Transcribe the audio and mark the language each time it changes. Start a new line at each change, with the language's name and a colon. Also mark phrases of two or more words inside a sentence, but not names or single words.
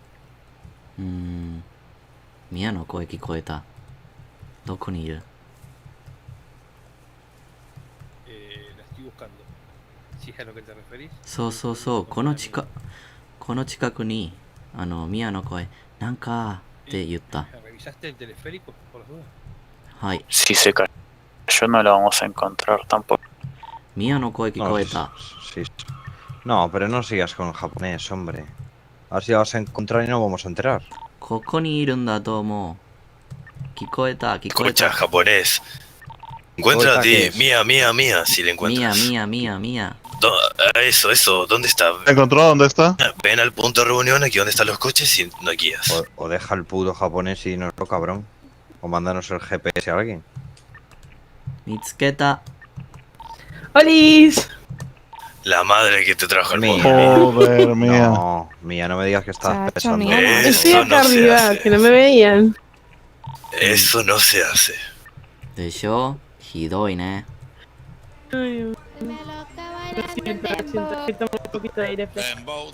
Japanese: ミヤの声聞こえた。どこにいる？
Spanish: La estoy buscando. ¿Si es a lo que te referís?
Japanese: そうこの近くにミヤの声なんかって言った。
Spanish: ¿Revisaste el teleférico por las dudas?
Japanese: はい。
Spanish: Si se cayó no la vamos a encontrar tampoco.
Japanese: ミヤの声聞こえた。
Spanish: Sí. No, pero no sigas con japonés, hombre. A ver si la vas a encontrar y no vamos a enterar.
Japanese: ここにいるんだと思う。聞こえた。
Spanish: Escucha, japonés. Encuentra a ti, Mía, si le encuentras. Mía. Eso, ¿dónde está? ¿Encontró dónde está? Ven al punto de reunión, aquí donde están los coches y no guías. O deja el puto japonés y nos lo cabrón. O mándanos el GPS a alguien.
Japanese: 見つけた。
Spanish: ¡Holis! La madre que te trajo al mundo. Joder, Mía. No, Mía, no me digas que estás Chacho, pensando. Mía. Estoy acá arriba, que no me veían. Eso no se hace. De yo, hidoi, ¿eh? Ay, lo siento, toma un poquito de aire fresco.